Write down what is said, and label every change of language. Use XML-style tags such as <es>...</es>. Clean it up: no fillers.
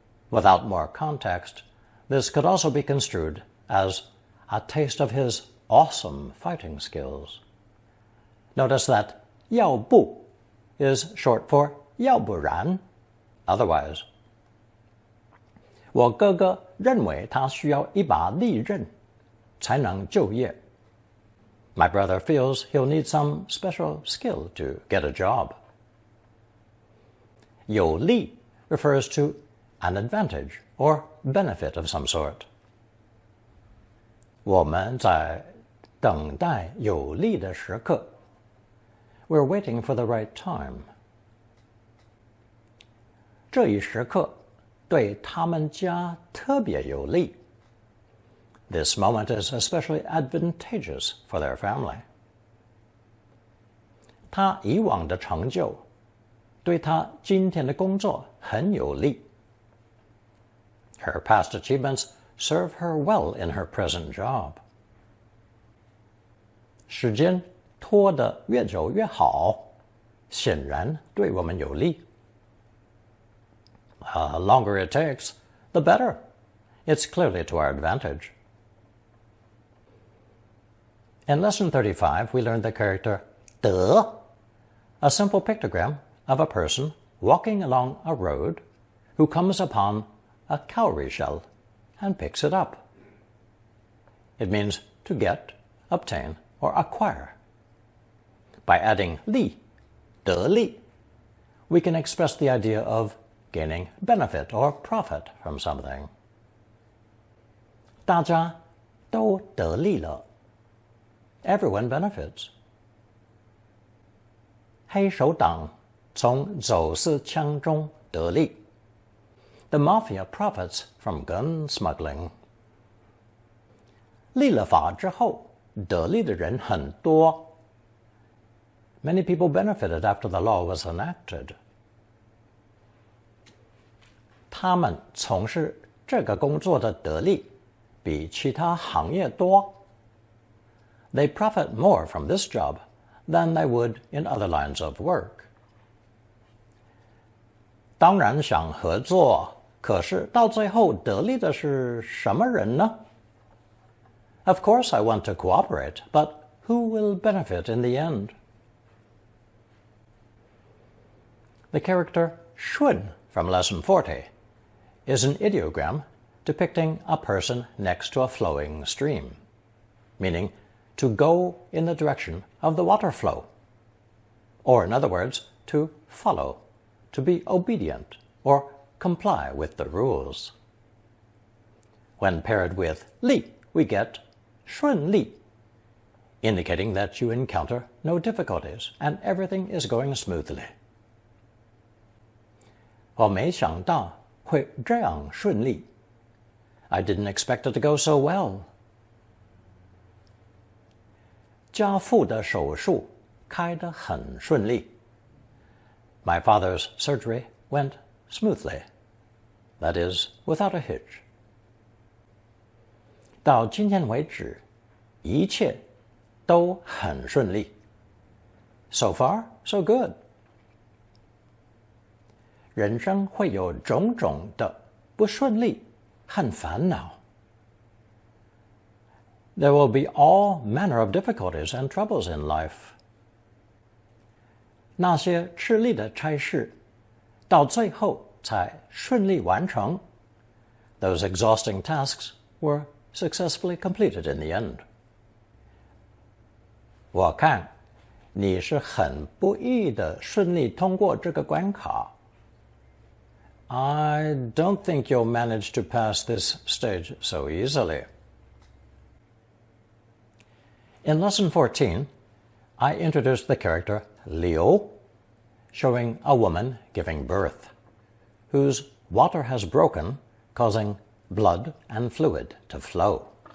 <en>Without more context, this could also be construed as a taste of his awesome fighting skills. Notice that 要不 is short for 要不然, otherwise.</en> <zh>我哥哥认为他需要一把利刃才能就业.</zh> <en>My brother feels he'll need some special skill to get a job. 有利 refers to an advantage or benefit of some sort.</en> <zh>我们在等待有利的时刻.</zh> <en>We're waiting for the right time.</en> <zh>这一时刻对他们家特别有利。</zh> <en>This moment is especially advantageous for their family.</en> <zh>他以往的成就对他今天的工作很有利。</zh> <en>Her past achievements serve her well in her present job.</en> <zh>时间拖得越久越好，显然对我们有利。</zh> <en>The longer it takes, the better. It's clearly to our advantage. In Lesson 35, we learned the character 的, a simple pictogram of a person walking along a road who comes upon a cowrie shell and picks it up. It means to get, obtain, or acquire. By adding 利, 得利, we can express the idea of gaining benefit or profit from something.</en> <zh>大家都得利了.</zh> <en>Everyone benefits.</en> <zh>黑手党从走私枪中得利.</zh> <en>The mafia profits from gun smuggling.</en> <zh>立了法之后，得利的人很多。</zh> <en>Many people benefited after the law was enacted.</en> <zh>他们从事这个工作的得利比其他行业多。</zh> <en>They profit more from this job than they would in other lines of work.</en> <zh>当然想合作，可是到最后得利的是什么人呢？</zh> <en>Of course I want to cooperate, but who will benefit in the end? The character 顺 from Lesson 40 is an ideogram depicting a person next to a flowing stream, meaning to go in the direction of the water flow, or in other words, to follow, to be obedient, or comply with the rules. When paired with 利, we get 顺利, indicating that you encounter no difficulties and everything is going smoothly.</en> <zh>我没想到会这样顺利.</zh> <en>I didn't expect it to go so well.</en> <zh>家父的手术开得很顺利.</zh> <en>My father's surgery went smoothly. That is, without a hitch.</en> <zh>到今天为止，一切都很顺利.</zh> <en>So far, so good.</en> <zh>人生会有种种的不顺利和烦恼.</zh> <en>There will be all manner of difficulties and troubles in life.</en> <zh>那些吃力的差事，到最后才顺利完成.</zh> <en>Those exhausting tasks were successfully completed in the end.</en> <zh>我看你是很不易的顺利通过这个关卡.</zh> <en>I don't think you'll manage to pass this stage so easily. In Lesson 14, I introduced the character 流, showing a woman giving birth, whose water has broken, causing blood and fluid to flow.</en>